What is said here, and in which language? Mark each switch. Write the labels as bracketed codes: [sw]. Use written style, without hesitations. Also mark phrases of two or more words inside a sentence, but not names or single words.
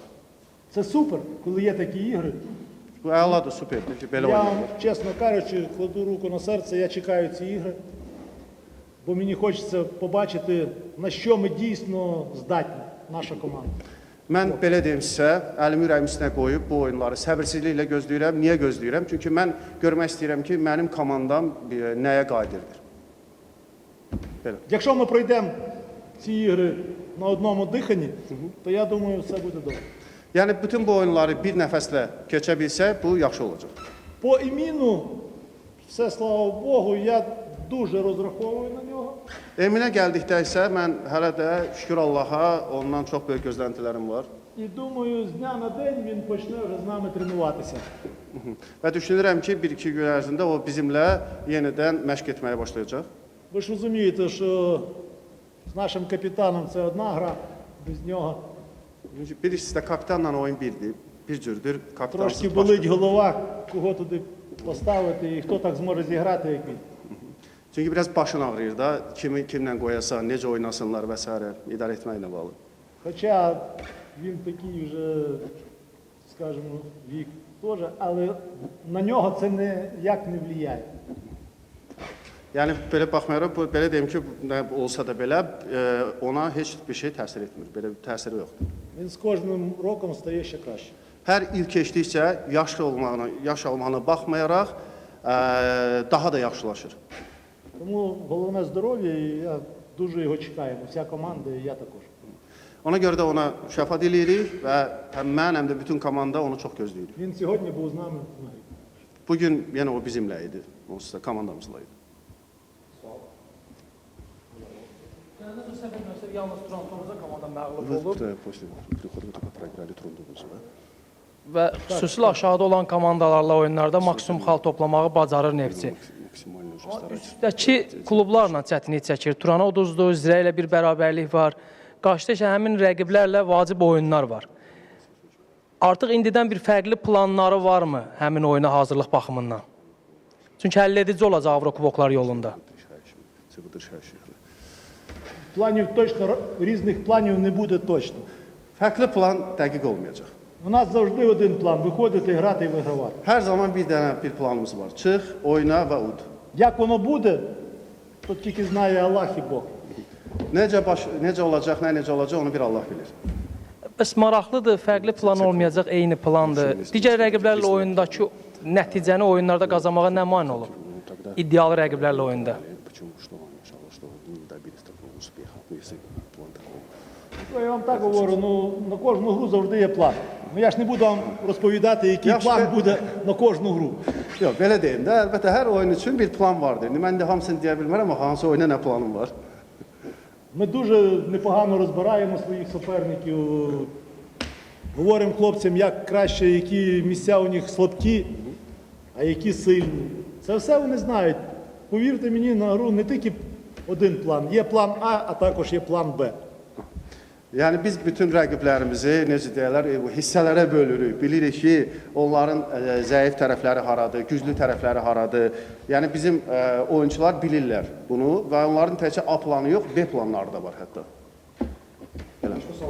[uk] Це супер, коли є такі ігри. [az] Bu əladır, superdir ki, belə [uk] Я вам, [az] oynayırlar. [uk] чесно кажучи, кладу руку на серце, я чекаю ці ігри, бо мені хочеться побачити, на що ми дійсно здатні, наша команда. [az] Mən belə deyim sizə, əlimi ürəyimin üstünə qoyub bu oyunları səbirsizliklə gözləyirəm. Niyə gözləyirəm? Çünki mən görmək istəyirəm ki, mənim komandam nəyə qadirdir. Belə. [uk] Якщо ми пройдемо ці ігри на одному диханні, то я думаю, все буде добре. [az] Yəni bütün bu oyunları bir nəfəslə keçə bilsək, bu yaxşı olacaq. [uk] По Еміну, все слава Богу, я дуже розраховую на нього. [az] Eminə gəldikdə isə mən hələ də şükür Allaha ondan çox böyük gözləntilərim var. [uk] І думаю, з дня на день він почне вже з нами тренуватися. [az] Və düşünürəm ki, 1-2 gün ərzində o bizimlə yenidən məşq etməyə başlayacaq. [uk] Ви ж розумієте, що з нашим капітаном це одна гра, без нього [az] Çünki birincisi də kapitanla oyun birdir, bir cürdür. [uk] трошки [az] Kapitansız [uk] болить [az] başqa. [uk] голова, кого туди поставити і хто так зможе зіграти, як він. [az] Çünki biraz başın ağrıyır da, kimi kimlə qoyasan, necə oynasınlar və s. idarə etməklə bağlı. [uk] Хоча він такий вже, скажімо, вік теж, але на нього це ніяк не впливає. [az] Yəni belə baxmayaraq, belə deyim ki, nə olsa da belə ona heç bir şey təsir etmir. Belə bir təsiri yoxdur. [uk] Він з кожним роком стає ще краще. [az] Hər il keçdikcə yaş olmağına baxmayaraq daha da yaxşılaşır. [uk] Тому головне здоров'я, і я дуже його чекаємо, вся команда, і я також. [az] Ona görə də ona şəfa diləyirik və həm mən, həm də bütün komanda onu çox gözləyirik. [uk] Він сьогодні був з нами на грі. [az] Bu gün yenə o bizimlə idi, onsuz da komandamızla idi. Nəzər səhv etmirəmsə, yalnız Toronto'da komanda məğlub olub və xüsusilə aşağıda olan komandalarla oyunlarda maksimum xal toplamağı bacarır Neftçi. Üstdəki klublarla çətinlik çəkir. Turana uduzdu, Zirə ilə bir bərabərlik var. Qarşıda isə həmin rəqiblərlə vacib oyunlar var. Artıq indidən bir fərqli planları varmı həmin oyuna hazırlıq baxımından? Çünki həll edici olacaq Avrokuboklar yolunda. [uk] Планів точно, різних планів не буде точно. [az] Fərqli plan dəqiq olmayacaq. [uk] У нас завжди один план – виходити, грати і вигравати. [az] Hər zaman bir dənə bir planımız var. Çıx, oyna və ud. [uk] Як воно буде, то тільки знає Аллах і Бог. [az] Necə olacaq, necə olacaq onu bir Allah bilir. Bəs maraqlıdır, fərqli plan olmayacaq, eyni plandır. Digər rəqiblərlə oyundakı nəticəni oyunlarda qazanmağa nə mane olub? İddialı rəqiblərlə oyunda. [uk] То я вам так говорю, ну, на кожну гру завжди є план. Ну, я ж не буду вам розповідати, який план буде на кожну гру. [az] Yox, belə deyim də, əlbəttə hər oyun üçün bir plan vardır. Mən də hamısını deyə bilmərəm, amma hansı oyuna nə planım var. [uk] Ми дуже непогано розбираємо своїх суперників, говоримо хлопцям, як краще, які місця у них слабкі, а які сильні. Це все вони знають. Повірте мені, на гру не тільки один план. Є план А, а також є план Б. [az] Yəni biz bütün rəqiblərimizi, necə deyirlər, hissələrə bölürük. Bilirik ki, onların zəif tərəfləri haradır, güclü tərəfləri haradır. Yəni bizim oyunçular bilirlər bunu və onların təkcə A planı yox, B planları da var hətta. Belə.